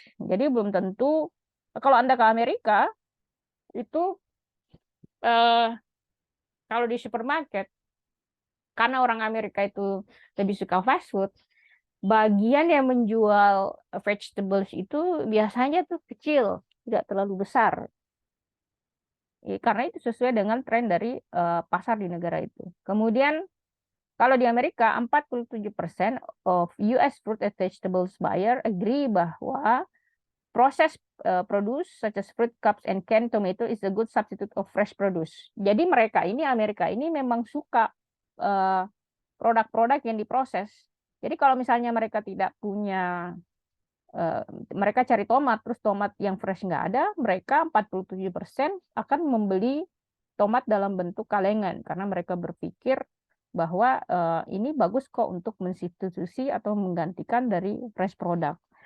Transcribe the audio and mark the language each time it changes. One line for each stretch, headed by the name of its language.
Indonesian: Jadi belum tentu kalau Anda ke Amerika itu kalau di supermarket, karena orang Amerika itu lebih suka fast food, bagian yang menjual vegetables itu biasanya tuh kecil, tidak terlalu besar. Karena itu sesuai dengan tren dari pasar di negara itu. Kemudian kalau di Amerika
English: 47% of US fruit and vegetables buyer agree
Indonesian: bahwa
English: processed produce such as fruit cups and canned tomato is a good substitute of fresh produce.
Indonesian: Jadi Amerika ini memang suka produk-produk yang diproses. Jadi kalau misalnya mereka tidak punya, mereka cari tomat, terus tomat yang fresh nggak ada, mereka 47% akan membeli tomat dalam bentuk kalengan karena mereka berpikir bahwa ini bagus kok untuk mensubstitusi atau menggantikan dari fresh product.